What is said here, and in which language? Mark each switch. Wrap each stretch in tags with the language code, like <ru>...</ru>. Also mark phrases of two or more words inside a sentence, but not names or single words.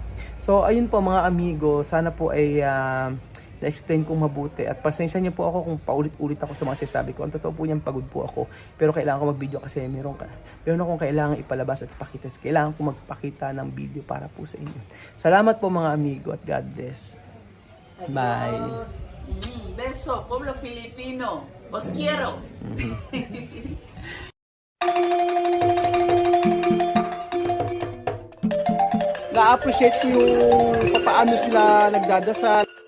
<tl>So ayun po mga amigo, sana po ay na-explain kong mabuti at pasensya niyo po ako kung paulit-ulit ako sa mga sinasabi ko. Ang totoo po niyan, pagod po ako, pero kailangan ko mag-video kasi meron akong kailangan ipalabas at ipakita. Kailangan ko magpakita ng video para po sa inyo. Salamat po mga amigo at</tl> <en>God bless.</en> <tl>Bye.</tl> <es>Adiós. Beso, pueblo filipino. Os quiero.</es> <tl>Na-appreciate ko yung paano sila nagdadasal.</tl>